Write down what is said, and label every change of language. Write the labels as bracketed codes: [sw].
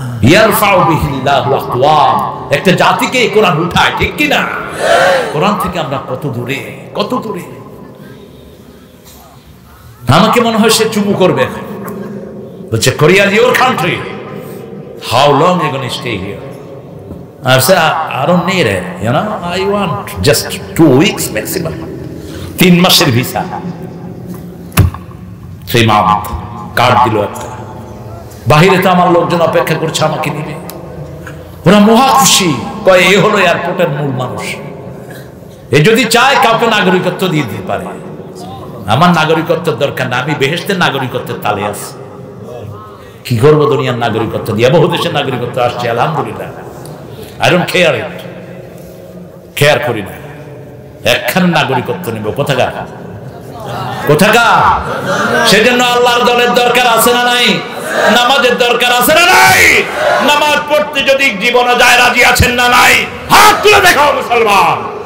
[ar] ইয়ারফাউ বিহিল্লাহু আকওয়াম, [bn] একটা জাতিকে কোরআন উঠায়, ঠিক কি না? কোরআন থেকে আমরা কত দূরে, কত দূরে। আমাকে মনে হয় সে চুমু করবে। বলছে, [en] Korea is your country, how long you gonna stay here? I said, I don't need it, you know, I want just 2 weeks maximum. [bn] 3 মাসের ভিসা। সেই মামা কার্ড দিল একটা। বাহিরে তো আমার লোকজন অপেক্ষা করছে আমাকে নিবে। ওরা মহা খুশি। কয়, এই হলো এয়ারপোর্টের মূল মানুষ। এ যদি চায় কাউকে নাগরিকত্ব দিয়ে দিতে পারে। আমার নাগরিকত্বের দরকার না, আমি বেহেশতের নাগরিকত্বের তালে আছি। কি করবো দুনিয়ার নাগরিকত্ব দিয়ে? বহু দেশের নাগরিকত্ব আসছে, আলহামদুলিল্লাহ। [en] I don't care it, [bn] care করি না। একখানে নাগরিকত্ব নেব, কোথাকার? কোথাকার? সেজন্য আল্লাহর দলের দরকার আছে না নাই? নামাজের দরকার আছে না নাই? নামাজ পড়তে যদি জীবনে যায়, রাজি আছেন না নাই? হাত তুলে দেখাও মুসলমান।